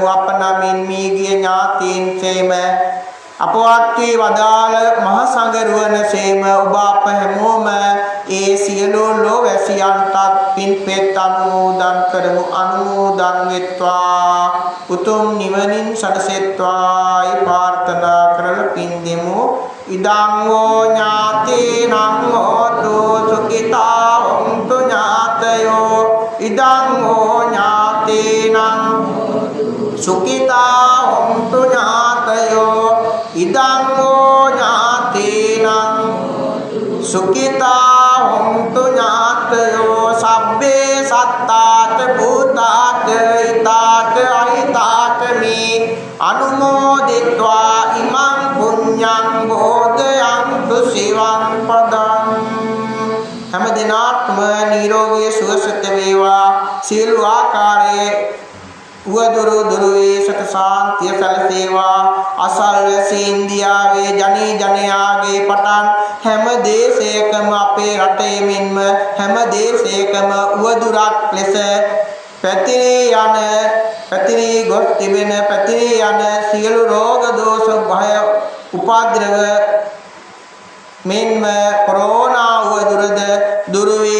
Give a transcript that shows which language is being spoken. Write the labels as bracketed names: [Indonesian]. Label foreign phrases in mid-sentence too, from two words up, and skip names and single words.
[Sinhala] අප නමින් මියගිය ඥාතීන් සේම අපවත් වී වදාළ මහ සංඝරුවන සේම ඔබ අප හැමෝම ඒ සියලු ලෝවැසියන්ටත් පින්පෙත් අනුමෝදන් කරමු. අනුමෝදන් වෙත්වා උතුම් නිවනින් සැනසෙත්වායි ප්‍රාර්ථනා කරලා පින් දෙමු. [Pali] ඉදං වූ ඥාතීනං හෝතු සුඛිතා හොන්තු ඥාතයෝ. ඉදං වූ ඥාතීනං සුඛිතා හොන්තු ඥාතයෝ. ඉදං වූ ඥාතීනං සුඛිතා හොන්තු ඥාතයෝ. සබ්බේ සත්තාත භූතාත හිතාත අහිතාත මේ අනුමෝදිत्वा ඉමං පුඤ්ඤං බෝධයන්තු සිවං පදං. [Sinhala] හැම දිනක්ම නිරෝගී සුවසත වේවා. සියලු ආකාරයේ උවදුරු දුරුවේ සත සාන්තිය සැලසේවා. අසල්වැසි ඉන්දියාවේ ජනී ජනයාගේ පටන් හැම දේශයකම අපේ රටේ මෙන්ම හැම දේශයකම උවදුරක් ලෙස පැතිරී ගොස් තිබෙන පැතිරී යන සියලු රෝග දෝෂ භය උපද්‍රව මෙන්ම කොරෝනා උවදුරද දුරුවේ